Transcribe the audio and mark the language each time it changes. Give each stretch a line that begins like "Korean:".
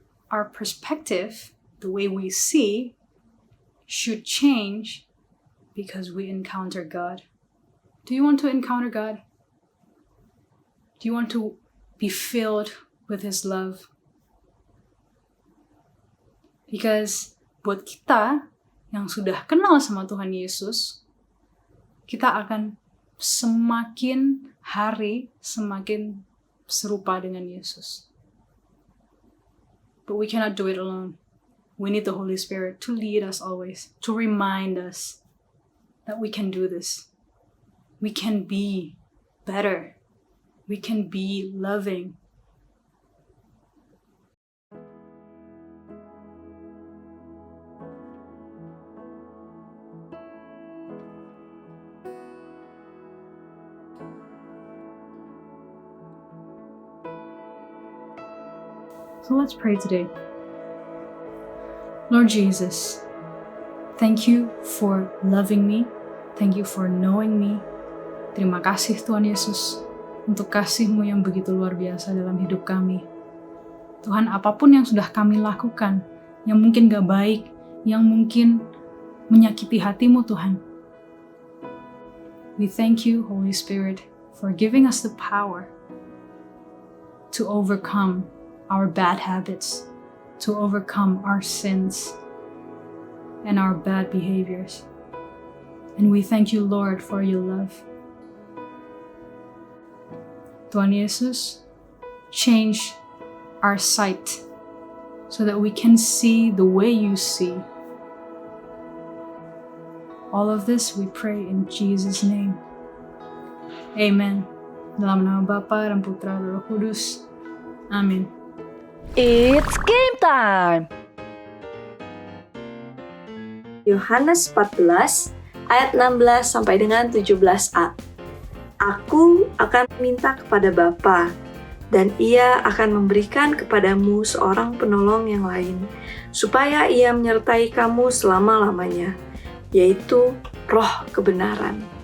English: Our perspective, the way we see, should change because we encounter God. Do you want to encounter God? Do you want to be filled with His love?
Indonesian: Because buat kita yang sudah kenal sama Tuhan Yesus, kita akan semakin hari semakin serupa dengan Yesus.
English: But we cannot do it alone. We need the Holy Spirit to lead us always, to remind us that we can do this. We can be better. We can be loving. So let's pray today. Lord Jesus, thank you for loving me. Thank you for knowing me.
Indonesian: Terima kasih Tuhan Yesus untuk kasih-Mu yang begitu luar biasa dalam hidup kami. Tuhan, apapun yang sudah kami lakukan, yang mungkin gak baik, yang mungkin menyakiti hati-Mu Tuhan.
English: We thank you, Holy Spirit, for giving us the power to overcome our bad habits, to overcome our sins and our bad behaviors. And we thank you, Lord, for your love. Tuhan Yesus, change our sight so that we can see the way you see. All of this we pray in Jesus' name. Amen.
Indonesian: Dalam nama Bapa dan Putra dan Roh Kudus. Amin.
English: It's game time!
Indonesian: Yohanes 14 ayat 16 sampai dengan 17a. Aku akan meminta kepada Bapa, dan Ia akan memberikan kepadamu seorang penolong yang lain, supaya Ia menyertai kamu selama-lamanya, yaitu Roh kebenaran.